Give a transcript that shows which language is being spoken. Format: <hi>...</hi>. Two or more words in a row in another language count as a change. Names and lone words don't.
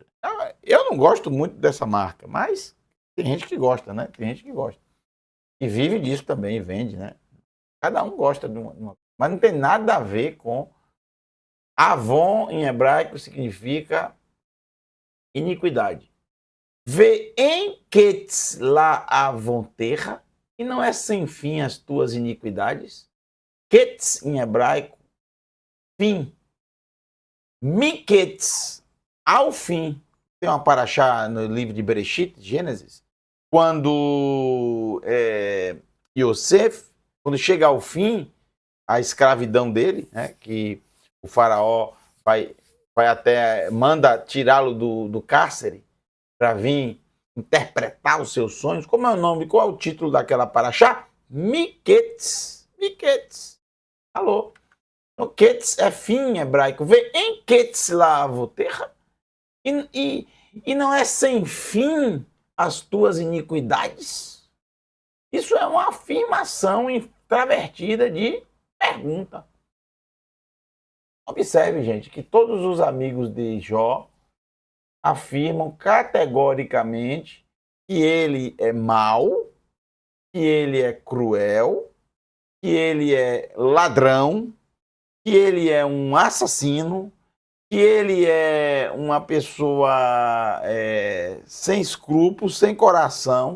<pt>Eu não gosto muito dessa marca, mas tem gente que gosta, né? Tem gente que gosta. E vive disso também, vende, né? Cada um gosta de uma. Mas não tem nada a ver com. Avon, em hebraico, significa iniquidade.</pt> <he>ואין קץ לעונותיך,</he> <pt>e não é sem fim as tuas iniquidades. Quetes, em hebraico, fim. Miquetes, ao fim. Tem uma paraxá no livro de Bereshit, Gênesis, quando Yosef, quando chega ao fim, a escravidão dele, né, que o faraó vai até, manda tirá-lo do cárcere para vir interpretar os seus sonhos. Como é o nome, qual é o título daquela paraxá? Miquetes. Miquetes. Alô? O Quetes é fim em hebraico.</pt> <he>ואין קץ לעונותיך,</he> <pt>e não é sem fim as tuas iniquidades? Isso é uma afirmação introvertida de pergunta. Observe, gente, que todos os amigos de Jó afirmam categoricamente que ele é mau, que ele é cruel, que ele é ladrão, que ele é um assassino, que ele é uma pessoa sem escrúpulos, sem coração.</pt>